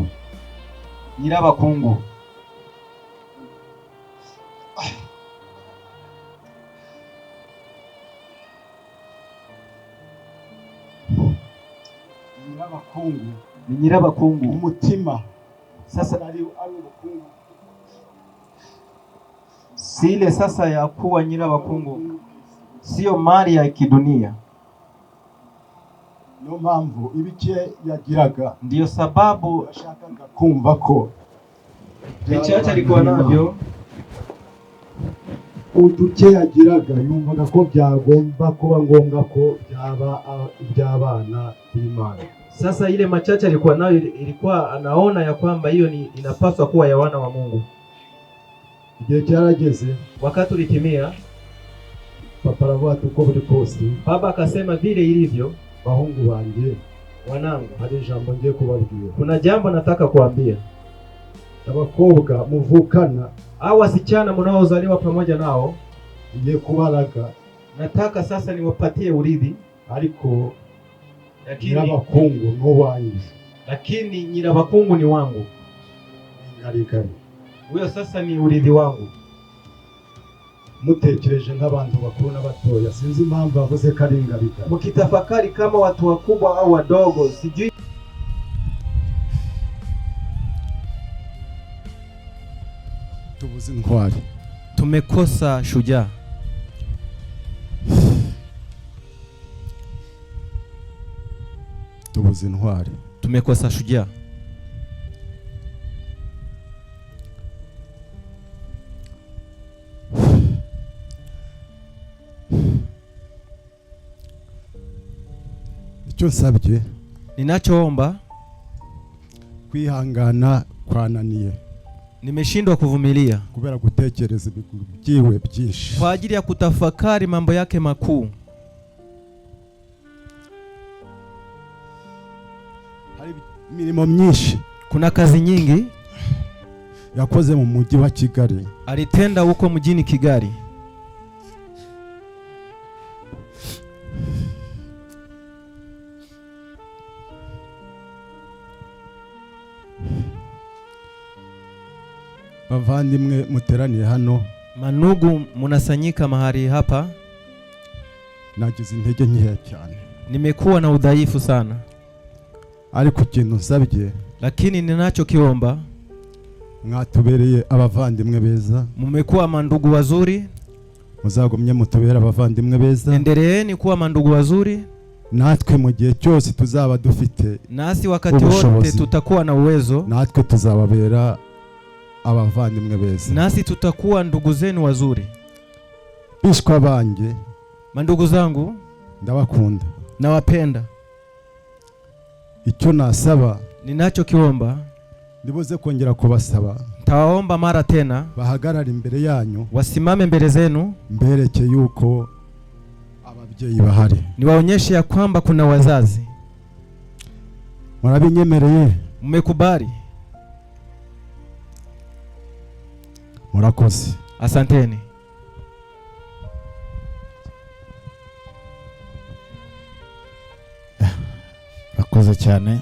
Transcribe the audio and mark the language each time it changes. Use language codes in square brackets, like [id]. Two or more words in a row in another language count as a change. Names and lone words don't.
[rw] Nyirabakungu. Nyirabakungu ni Nyirabakungu, umutima. [sw] Sasa ali ubukungu sile sasa ya kuwa Nyirabakungu, sio mali ya kidunia. [rw] No mpamvu ibike yagiraga, [sw] ndiyo sababu [rw] yashakaga kumva ko [sw] bichacha alikuwa navyo, [rw] uduke yagiraga yumvaga ko byagomba kuba ngombwa ko byaba iby'abana b'Imana. [sw] Sasa ile machache alikuwa nayo ilikuwa anaona ya kwamba hiyo ni inapaswa kuwa ya wana wa Mungu. [rw] Igihe cyarageze, [sw] wakati ulitimia, [rw] papa aravuga uko buri kose, [sw] baba akasema vile ilivyo, [rw] bahungu banjye, [sw] wanangu, [rw] hari ijambo ngiye kubabwira, [sw] kuna jambo nataka kuambia. [rw] Abakobwa muvukana [sw] au wasichana mnaozaliwa pamoja nao, [rw] ngiye kubaraga, [sw] nataka sasa niwapatie urithi, [rw] ariko Nyirabakungu n'uwanjye, [sw] lakini Nyirabakungu ni wangu. Ngarigari Huyo sasa ni urithi wangu. [rw] mutekereje nk'abantu bakuru n'abatoya. Sinzi impamvu bavuze ko ari ingabita. [sw] mkitafakari kama watu wakubwa au wadogo. Sijui [rw] tubuze intwari. [sw] Tumekosa shujaa. [rw] Tubuze intwari. [sw] Tumekosa shujaa. [rw] Icyo nsabye, [sw] ninachoomba, [rw] kwihangana kwananiye. [sw] Nimeshindwa kuvumilia [rw] kubera gutekereza byiwe byinshi. [sw] Kwa ajili ya kutafakari mambo yake makuu. [rw] Hari imirimo myinshi. [sw] Kuna kazi nyingi [rw] yakoze mu mujyi wa Kigali. [sw] Alitenda huko mjini Kigali. [rw] Bavandimwe muteraniye hano, [sw] manugu munasanyika mahali hapa, [rw] nagize intege nkeya cyane. [sw] Nimekuwa na udhaifu sana. [rw] Ariko ikintu nsabye, [sw] lakini ninachokiomba, [rw] mwatubereye abavandimwe beza. [sw] Mmekuwa mandugu wazuri. [rw] Muzagumye mutubera abavandimwe beza. [sw] Endeleeni kuwa mandugu wazuri. [rw] Natwe mu gihe cyose tuzaba dufite, [sw] nasi wakati wote tutakuwa na uwezo, [rw] natwe tuzababera abavandimwe beza. [sw] Nasi tutakuwa ndugu zenu wazuri. [rw] Bishwa banjye, [sw] mandugu zangu, [rw] ndabakunda, [sw] nawapenda. [rw] Icyo nasaba, [sw] ninachokiomba, [rw] ndibuze kongera kubasaba, [sw] ntawaomba mara tena, [rw] bahagarara imbere yanyu, [sw] wasimame mbele zenu, [rw] mbereke yuko ababyeyi bahari. [sw] Niwaonyeshe ya kwamba kuna wazazi. [rw] Murabinyemereye? [sw] Mmekubali? [rw] Murakoze. [sw] Asanteni. [rw] Murakoze cyane.